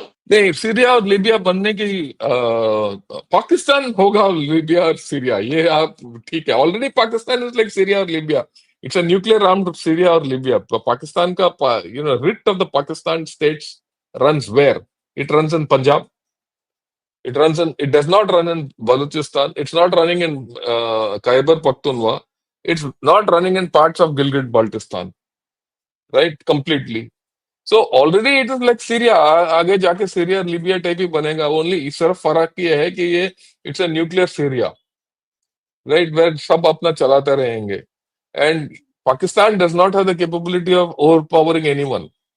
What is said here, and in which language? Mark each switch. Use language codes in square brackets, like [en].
[hi] नहीं, सीरिया और लीबिया बनने की पाकिस्तान होगा लीबिया और सीरिया, ये आप ठीक है। [en] Already Pakistan is like Syria और Libya, it's a nuclear armed Syria और Libya. [hi] तो पाकिस्तान का [en] Writ of the Pakistan states runs where? It runs in Punjab, it does not run in Balochistan, it's not running in Khyber Pakhtunkhwa, it's not running in parts of Gilgit Baltistan, right, completely. So already it is like Syria, [hi] आगे जाके Syria Libya type ही बनेगा। Only इस तरफ फर्क ये है कि ये [en] it's a nuclear Syria, [hi] right, where सब अपना चलाते रहेंगे। [en] And Pakistan does not have the capability of overpowering anyone.